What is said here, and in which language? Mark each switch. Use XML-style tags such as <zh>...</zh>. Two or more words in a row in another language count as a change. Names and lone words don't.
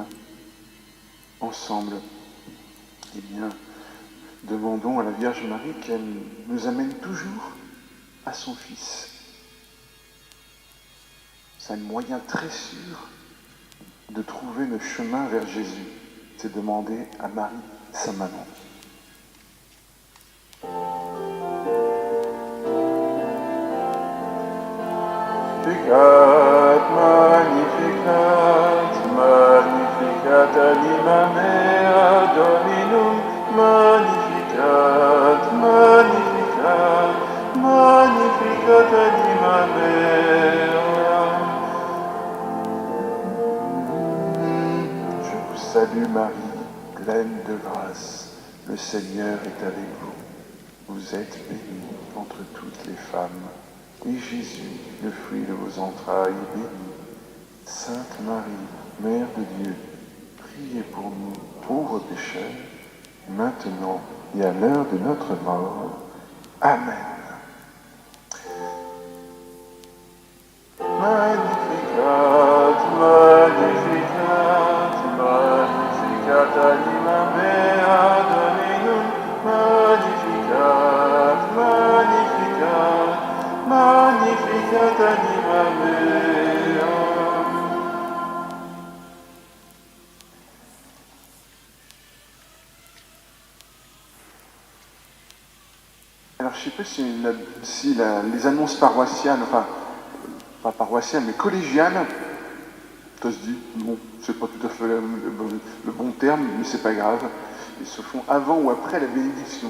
<fr>Ensemble, demandons à la Vierge Marie qu'elle nous amène toujours à son Fils. C'est un moyen très sûr de trouver le chemin vers Jésus. C'est demander à Marie, sa maman.</fr> <la>Magnificat, magnificat anima mea Dominum, magnificat, magnificat, magnificat anima mea.</la> <fr>Je vous salue Marie, pleine de grâce, le Seigneur est avec vous. Vous êtes bénie entre toutes les femmes. Et Jésus, le fruit de vos entrailles, est béni. Sainte Marie, Mère de Dieu, priez pour nous, pauvres pécheurs, maintenant et à l'heure de notre mort. Amen.</fr> <la>Magnificat, magnificat, magnificat anima mea Dominum, magnificat, magnificat, magnificat anima mea.</la> <fr>Alors je ne sais pas si les annonces paroissiales, enfin pas paroissiales mais collégiales, ça se dit, bon, c'est pas tout à fait le bon terme, mais c'est pas grave, ils se font avant ou après la bénédiction.</fr>